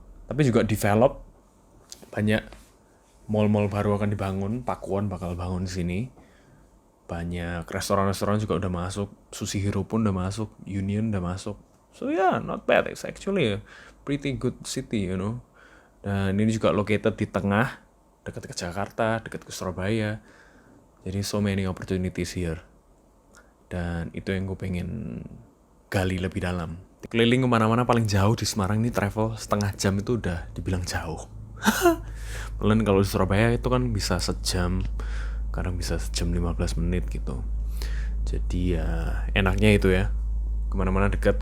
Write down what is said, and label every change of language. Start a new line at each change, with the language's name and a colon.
Indonesian: Tapi juga develop, banyak mall-mall baru akan dibangun, Pakuan bakal bangun di sini. Banyak restoran-restoran juga udah masuk, Sushi Hero pun udah masuk, Union udah masuk.
English: So yeah, not bad. It's actually a pretty good city, you know.
Indonesian: Dan ini juga located di tengah, dekat ke Jakarta, dekat ke Surabaya. Jadi
English: so many opportunities here.
Indonesian: Dan itu yang gue pengen gali lebih dalam. Keliling kemana-mana paling jauh di Semarang ini travel setengah jam itu udah dibilang jauh. Melainkan kalau di Surabaya itu kan bisa sejam, kadang bisa sejam 15 menit gitu. Jadi ya enaknya itu ya, kemana-mana dekat.